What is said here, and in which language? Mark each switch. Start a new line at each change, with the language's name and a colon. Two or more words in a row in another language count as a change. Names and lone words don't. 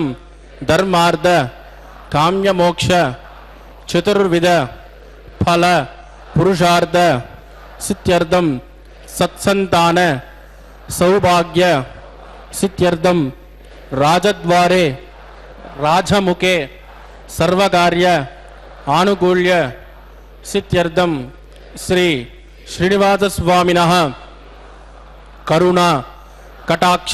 Sanskrit: ధర్మార్థ కామ్యమోక్ష చతుర్విధ ఫల పురుషార్థ సిద్ధ్యర్థం సత్సంతాన సౌభాగ్య सिद्ध्यर्थम राजद्वारे राजमुखे सर्वकार्य आनुकूल्य सिद्ध्यर्थम श्री श्रीनिवास स्वामिनः करुणा कटाक्ष